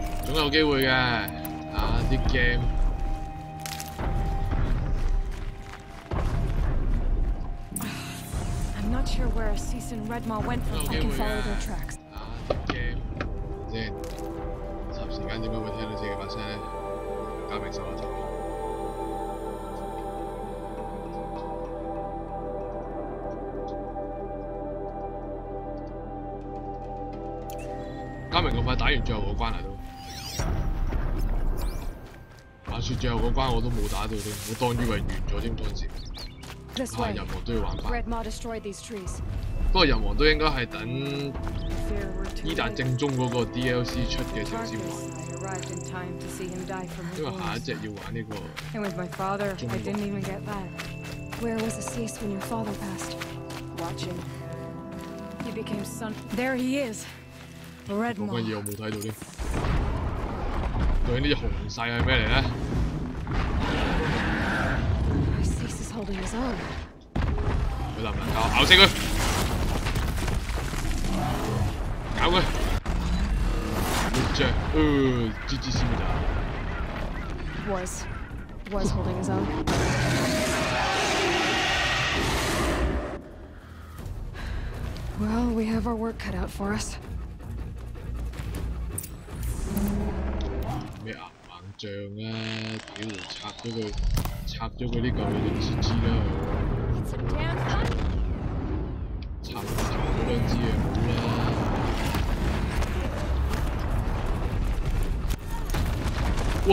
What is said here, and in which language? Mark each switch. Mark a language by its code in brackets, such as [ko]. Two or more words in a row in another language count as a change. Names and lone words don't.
[yue] 總有機會嘅。啲 game。 [en] I'm not sure where Cease and Redmaw went from. I can follow their tracks. [yue] 啲 game 先，霎時間點解會聽到自己把聲咧？交俾收一集。嘉明咁快打完最後嗰關嚟都。話説最後嗰關我都冇打到添，我當以為完咗添嗰陣時。人王都要玩翻。不過人王都應該係等伊達正宗嗰個 DLC 出嘅時候先玩。因為下一隻要玩呢個。 [en] Where was Cease when your father passed? Watching. He became son. There he is. Redmaw. [yue] 嗰間嘢我冇睇到添。究竟呢隻紅勢係咩嚟咧 [en] ？Cease is holding his own. [yue] 佢能唔能夠咬死佢？搞佢！活着，GG 先咋 [en] ？Was holding his own. Well, we have our work cut out for us. [yue] 咩硬仗啊！屌，插咗佢呢嚿嘢就知啦。插嗰兩支嘢好啦。哇！